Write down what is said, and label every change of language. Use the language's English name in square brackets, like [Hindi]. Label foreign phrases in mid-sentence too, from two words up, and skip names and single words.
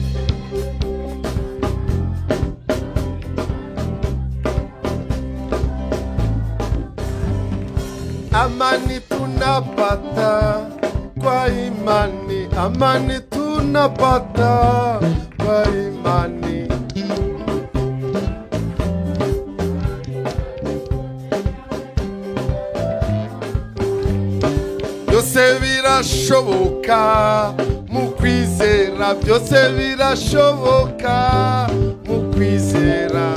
[Swahili] Amani tunapata kwa imani, amani tunapata kwa imani. [Kinyarwanda] Byose birashoboka mu kwizera, byose birashoboka mu kwizera.